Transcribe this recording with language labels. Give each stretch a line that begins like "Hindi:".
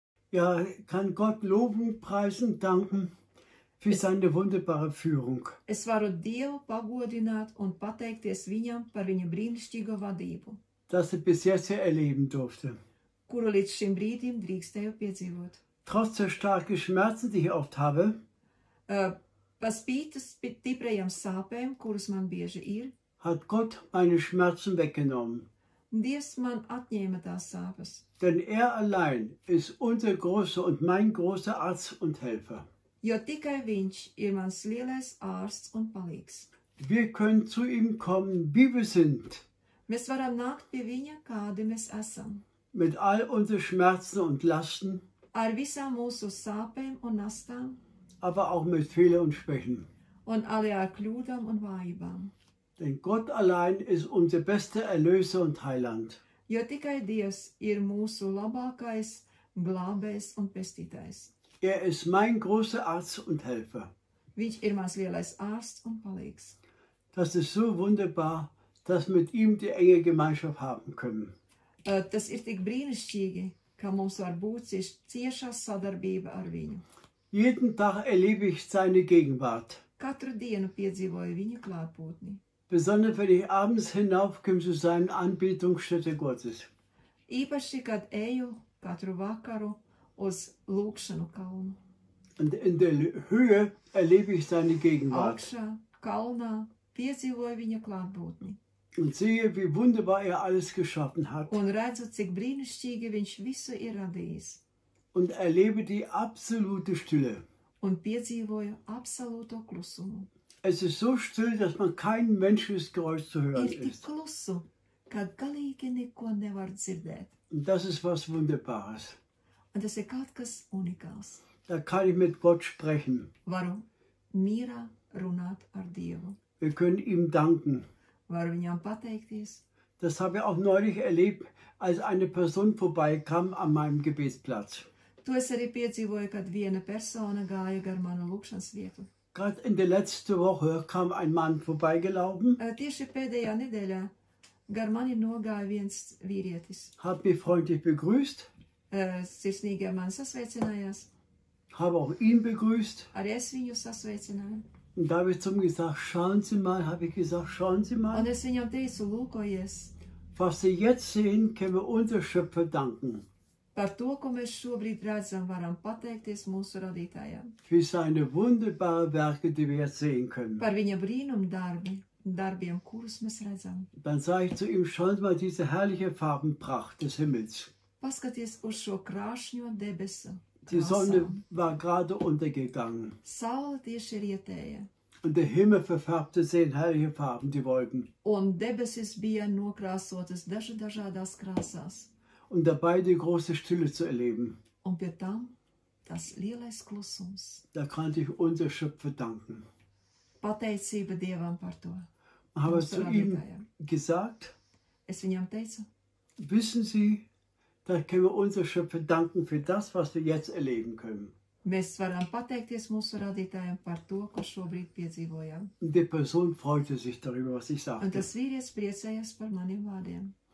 German: Ja, kann Gott loben, preisen, danken für seine wunderbare Führung.
Latvian: Es varu Dievu pagodināt un pateikties viņam par viņa brīnišķīgo vadību,
German: Das er bis jetzt erleben durfte.
Latvian: kuru līdz šim brīdim drīkstēju piedzīvot.
German: Trotz der starken Schmerzen, die ich oft habe,
Latvian: Pa spīti stiprajām sāpēm, kuras man bieži ir,
German: hat Gott meine Schmerzen weggenommen.
Latvian: Dievs man atņēma tās sāpes,
German: Denn er allein ist unser großer und mein großer Arzt und Helfer.
Latvian: jo tikai viņš ir mans lielais ārsts un palīgs.
German: Wir können zu ihm kommen, wie wir sind,
Latvian: Mēs varam nākt pie viņa, kādi mēs esam,
German: mit all unseren Schmerzen und Lasten,
Latvian: ar visām mūsu sāpēm un nastām,
German: aber auch mit Fehlern und Schwächen.
Latvian: un arī ar kļūdām un vājībām.
German: Denn Gott allein ist unser bester Erlöser und Heiland.
Latvian: Jo tikai Dievs ir mūsu labākais glābējs un pestītājs.
German: Er ist mein großer Arzt und Helfer.
Latvian: Viņš ir mans lielais ārsts un palīgs.
German: Das ist so wunderbar, dass wir mit ihm die enge Gemeinschaft haben können.
Latvian: Tas ir tik brīnišķīgi, ka mums var būt cieša sadarbība ar viņu.
German: Jeden Tag erlebe ich seine Gegenwart.
Latvian: Katru dienu piedzīvoju viņa klātbūtni.
German: Besonders wenn ich abends hinaufkomme zu seiner Anbetungsstätte Gottes.
Latvian: Īpaši, kad eju katru vakaru uz lūkšanu kalnu.
German: Und in der Höhe erlebe ich seine Gegenwart.
Latvian: Augšā, kalnā, piedzīvoju viņa klātbūtni.
German: Und sehe, wie wunderbar er alles geschaffen hat.
Latvian: Un redzu, cik brīnišķīgi viņš visu ir radījis.
German: Und erlebe die absolute Stille.
Latvian: Un piedzīvoju absolūto klusumu.
German: Es ist so still, dass man kein menschliches Geräusch zu hören
Latvian: Ir tik
German: ist.
Latvian: klusu, ka galīgi neko nevar dzirdēt.
German: Und das ist was Wunderbares.
Latvian: Un tas ir kaut kas unikāls.
German: Da kann ich mit Gott sprechen.
Latvian: Varu mierā runāt ar Dievu.
German: Wir können ihm danken.
Latvian: Varu viņam pateikties.
German: Das habe ich auch neulich erlebt, als eine Person vorbeikam an meinem Gebetsplatz.
Latvian: To es arī piedzīvoju, kad viena persona gāja gar manu lūkšanas vietu.
German: Gerade in der letzten Woche kam ein Mann vorbeigelaufen,
Latvian: Tieši pēdējā nedēļā gar mani nogāja viens vīrietis.
German: hat mich freundlich begrüßt,
Latvian: Sirsnīgi ar mani sasveicinājās.
German: habe auch ihn begrüßt.
Latvian: Arī es viņu sasveicināju.
German: Und da habe ich zu ihm gesagt, schauen Sie mal, habe ich gesagt, schauen Sie
Latvian: Un
German: mal,
Latvian: es viņam teicu, lūkojies,
German: was Sie jetzt sehen, können wir unser Schöpfer danken.
Latvian: par to, ko mēs šobrīd redzam, varam pateikties mūsu radītājam.
German: Für seine wunderbaren Werke, die wir jetzt sehen können.
Latvian: Par viņa brīnumu darbiem, kurus mēs redzam.
German: Dann sage ich zu ihm, schauen Sie mal diese herrliche Farbenpracht des Himmels.
Latvian: Paskaties uz šo krāšņo debesu.
German: Die Sonne war gerade untergegangen.
Latvian: Saule tieši rietēja,
German: Und der Himmel verfärbte sich in herrliche Farben, die Wolken.
Latvian: un debesis bija nokrāsotas dažādās krāsās.
German: Und dabei die große Stille zu erleben.
Latvian: Un pie tam tas lielais klusums.
German: Da konnte ich unser Schöpfer danken.
Latvian: Pateicība Dievam par to.
German: Habe
Latvian: Mūsu
German: zu ihm
Latvian: radītājam.
German: gesagt,
Latvian: Es viņam teicu,
German: wissen Sie, da können wir unser Schöpfer danken für das, was wir jetzt erleben können.
Latvian: mēs varam pateikties mūsu radītājam par to, ko šobrīd piedzīvojam.
German: Und die Person freute sich darüber, was ich
Latvian: Un
German: sagte.
Latvian: tas vīrietis priecājās par maniem vārdiem.